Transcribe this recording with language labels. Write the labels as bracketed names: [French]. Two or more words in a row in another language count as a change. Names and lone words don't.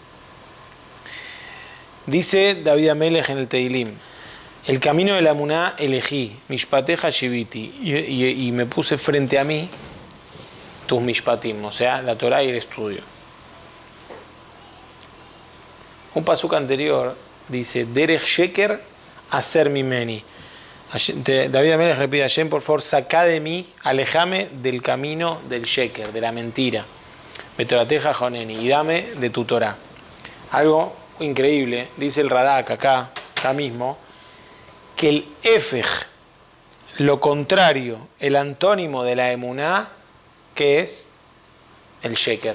[Spanish] Dice David Amelech en el Teilim: el camino de la emuná elegí, [Hebrew] משפטיך שויתי, [Spanish] y me puse frente a mí tus mishpatim, o sea, la Torah y el estudio. Un pasuk anterior dice: [Hebrew] דרך שקר הסר ממני. [Spanish] David Amelech le pide a Hashem, por favor, sacá de mí, alejame del camino del sheker, de la mentira. [Hebrew] בתורתך חנני, [Spanish] y dame de tu Torah. Algo increíble, dice el Radak acá mismo, que el efej, lo contrario, el antónimo de la emuná, que es el sheker.